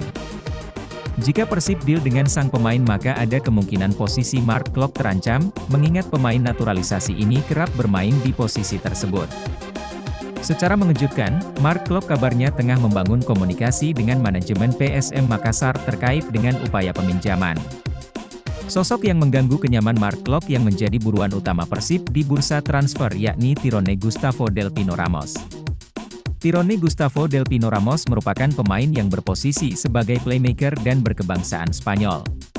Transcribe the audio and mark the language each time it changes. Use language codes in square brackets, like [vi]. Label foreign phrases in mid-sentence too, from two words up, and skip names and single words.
[id] Jika Persib deal dengan sang pemain maka ada kemungkinan posisi Mark Klok terancam, mengingat pemain naturalisasi ini kerap bermain di posisi tersebut. Secara mengejutkan, Mark Klok kabarnya tengah membangun komunikasi dengan manajemen PSM Makassar terkait dengan upaya peminjaman. Sosok yang mengganggu kenyaman Mark Klok yang menjadi buruan utama Persib di bursa transfer yakni Tyrone Gustavo Del Pino Ramos. Tyrone Gustavo Del Pino Ramos merupakan pemain yang berposisi sebagai playmaker dan berkebangsaan Spanyol.